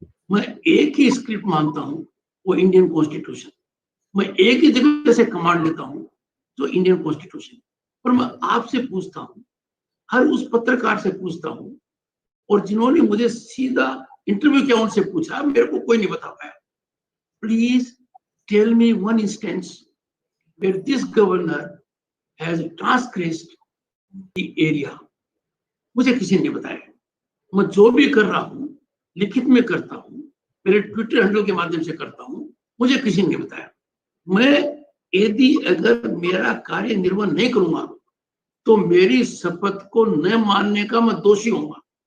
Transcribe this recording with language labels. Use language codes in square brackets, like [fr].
[hi] मैं एक ही स्क्रिप्ट मानता हूं, वो इंडियन कॉन्स्टिट्यूशन। मैं एक ही जगह से कमांड लेता हूं, जो इंडियन कॉन्स्टिट्यूशन। पर मैं आपसे पूछता हूं, हर उस पत्रकार से पूछता हूं, और जिन्होंने मुझे सीधा इंटरव्यू किया उनसे पूछा, मेरे को कोई नहीं बता पाया। [en] Please tell me one instance where this governor has transgressed the area। [hi] मुझे किसी ने बताया। मैं जो भी कर रहा हूं लिखित में करता हूं, मेरे ट्विटर हैंडल के माध्यम से करता हूं, मुझे किसी ने बताया। मैं यदि अगर मेरा कार्य निर्वहन नहीं करूंगा तो मेरी शपथ को न मानने का मैं दोषी होऊंगा।